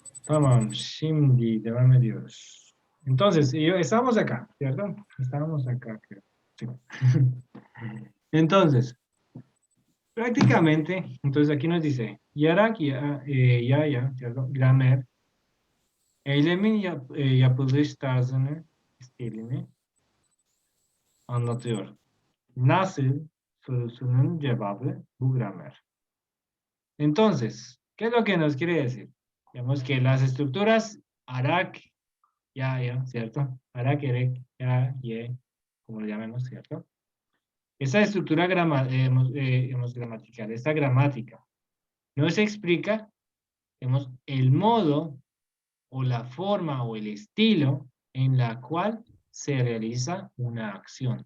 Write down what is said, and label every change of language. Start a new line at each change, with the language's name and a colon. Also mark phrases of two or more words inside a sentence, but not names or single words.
Turkish: Tamam, şimdi devam ediyoruz.
Spanish: Entonces, estamos acá, ¿cierto? Estábamos acá, creo. Sí. Entonces, prácticamente, entonces aquí nos dice,
Turkish: yarak ya,
Spanish: ¿cierto?
Turkish: Gramer, eylemin yapılış tarzını, stilini anlatıyor. Nasıl sorusunun cevabı bu gramer.
Spanish: Entonces, ¿qué es lo que nos quiere decir? Digamos que las estructuras
Turkish: arak, ya,
Spanish: ¿cierto?
Turkish: Arak, erek, ya, ye,
Spanish: como lo llamemos, ¿cierto? Esa estructura gramatical, esta gramática, nos explica, digamos, el modo o la forma o el estilo en la cual se realiza una acción.